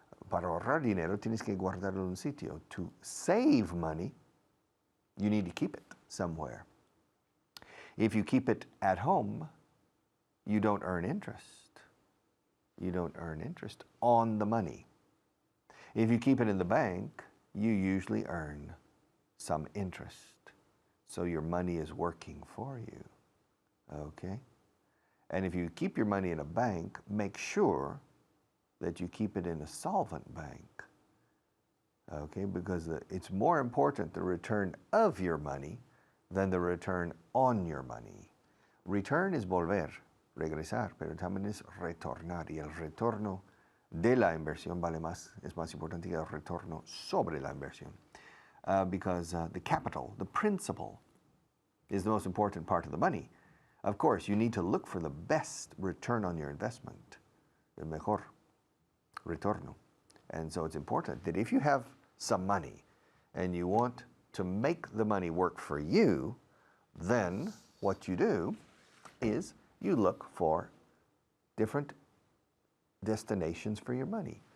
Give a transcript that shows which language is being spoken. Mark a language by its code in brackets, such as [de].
[es] Para ahorrar dinero, tienes que guardarlo en un sitio. [en] To save money, you need to keep it somewhere. If you keep it at home, you don't earn interest. You don't earn interest on the money. If you keep it in the bank, you usually earn some interest. So your money is working for you, okay? And if you keep your money in a bank, make sure that you keep it in a solvent bank, okay? Because it's more important the return of your money than the return on your money. Return is [es] volver, regresar, pero también es retornar. Y el retorno de la inversión vale más, es más importante que el retorno sobre la inversión. [en] Because the capital, the principal, is the most important part of the money. Of course, you need to look for the best return on your investment, [es] el mejor retorno. [en] And so it's important that if you have some money and you want to make the money work for you, then what you do is you look for different destinations for your money.